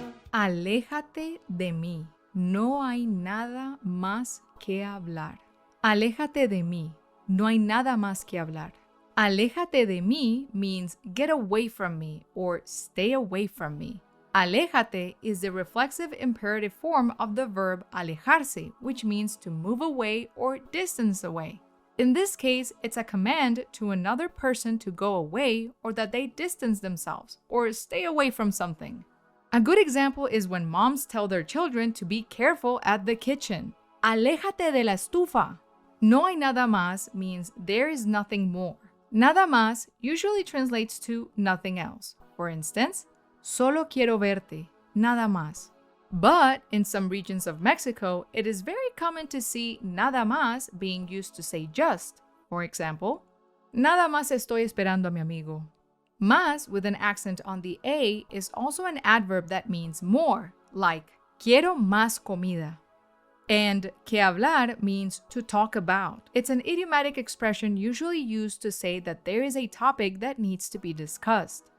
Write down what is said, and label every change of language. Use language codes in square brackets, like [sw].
[es] Aléjate de mí, no hay nada más que hablar. Aléjate de mí, no hay nada más que hablar. Aléjate de mí [en] means get away from me or stay away from me. Aléjate is the reflexive imperative form of the verb alejarse, which means to move away or distance away. In this case, it's a command to another person to go away or that they distance themselves or stay away from something. A good example is when moms tell their children to be careful at the kitchen. [es] Aléjate de la estufa. No hay nada más [en] means there is nothing more. [es] Nada más [en] usually translates to nothing else. For instance, [es] solo quiero verte, nada más. [en] But in some regions of Mexico, it is very common to see [es] nada más [en] being used to say just. For example, [es] nada más estoy esperando a mi amigo. [en] Más with an accent on the A is also an adverb that means more, like [es] quiero más comida. [en] And [es] que hablar [en] means to talk about. It's an idiomatic expression usually used to say that there is a topic that needs to be discussed.